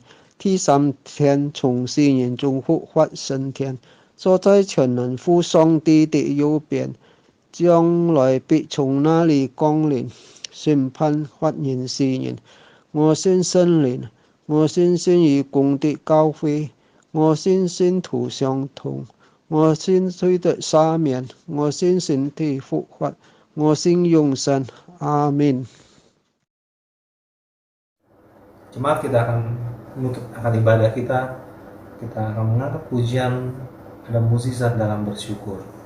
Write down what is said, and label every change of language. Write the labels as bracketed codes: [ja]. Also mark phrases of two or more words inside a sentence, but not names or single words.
[hak] 第三天從死人中復活升天，坐在全能父上帝的右邊，將來必從那裡降臨，審判活人死人。我信聖靈，我信信與共的教會，我信信徒相通，我信罪的赦免，我信身體復活，我信永生。阿們。 [id] Jemaat, kita akan menutup ibadah kita akan mengangkat pujian dan mukjizat dalam bersyukur.